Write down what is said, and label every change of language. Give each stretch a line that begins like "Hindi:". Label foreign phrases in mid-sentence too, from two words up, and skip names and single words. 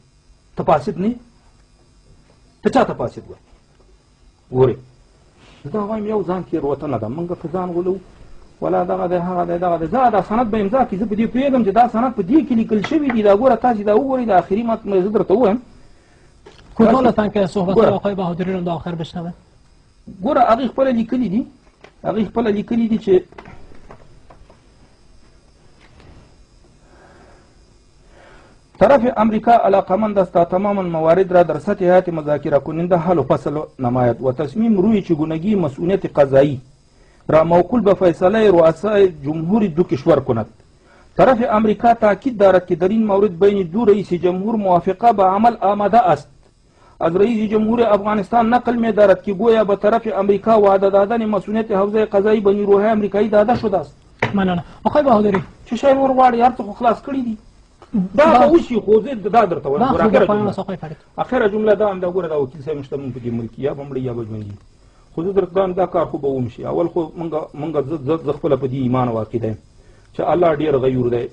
Pashto: ته فاسد نه یې؟ ته چا ته فاسد وایي؟ ګورې دا وایم یو ځان کې روتنه ده، موږ په ځان غولو ولا دغه دی هغه دی دغه دی. زه دا سند به امضا کړي، زه په دې پوهېږم چې دا سند په دې کې لیکل شوي دي. دا ګوره تاسې دا وګورئ، د آخري زه درته ووایم
Persian: کوتاه لطفا که صحبت آقای بهادری رو تا آخر بشنوه.
Pashto: ګوره هغې خپله لیکلي دي، هغې خپله لیکلي دي چې
Persian: طرف امریکا علاقمند است تا تمام موارد را در سطح هیئت مذاکره کننده حل و فصل نماید و تصمیم روی چگونگی مسئولیت قضایی را موکول به فیصله رؤسای جمهور دو کشور کند. طرف امریکا تاکید دارد که در این مورد بین دو رئیس جمهور موافقه به عمل آمده است. از رئیس جمهور افغانستان نقل می دارد که گویا به طرف امریکا وعده دادن مسئولیت حوزه قضایی به نیروهای امریکایی داده شده است.
Pashto: مننه. آقای بهادری چه شی نور غواړي؟ هر څه خو خلاص کړي دي. دا به وشي، خو زه دا درته وایم. اخره جمله دا هم دا ګوره دا وکیل صاحب شته مونږ په دې ملک یا به مړی یا به ژوندي. خو زه درته دا کار خو به وم شي. اول خو زه خپله په دې ایمان او عقیده یم چې الله ډېر غیور دی.